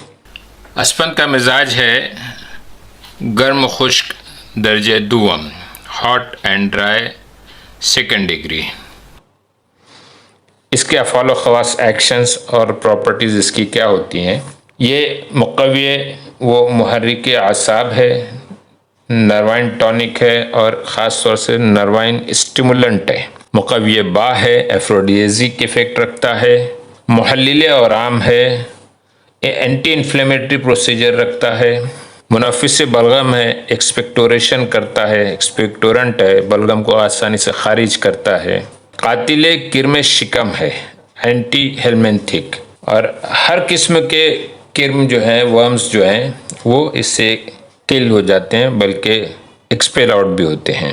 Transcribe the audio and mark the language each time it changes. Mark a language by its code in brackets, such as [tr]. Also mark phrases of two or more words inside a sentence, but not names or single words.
[hi] स्पंद का मिजाज है गर्म खुश्क दर्जे दुवम, [en] hot and dry 2nd degree. [hi] इसके अफ़ाल ख़वास, एक्शंस और प्रॉपर्टीज़ इसकी क्या होती हैं? ये मुक़व्वी वो मुहर्रिक आसाब है, [en] nervine tonic [hi] है और ख़ास तौर से [en] nervine stimulant [hi] है। मुक़व्वी बा है, [en] aphrodisiac effect [hi] रखता है, मुहल्लिल आराम है, [en] anti inflammatory procedure [hi] रखता है, मुनफ़िस बलगम है, एक्सपेक्टोरेशन करता है, एक्सपेक्टोरेंट है, बलगम को आसानी से खारिज करता है, कातिल किरम शिकम है, [en] anti helminthic, [hi] और हर किस्म के किर्म जो हैं, वर्म्स जो हैं, वो इससे किल हो जाते हैं, बल्कि [en] expel out [hi] भी होते हैं।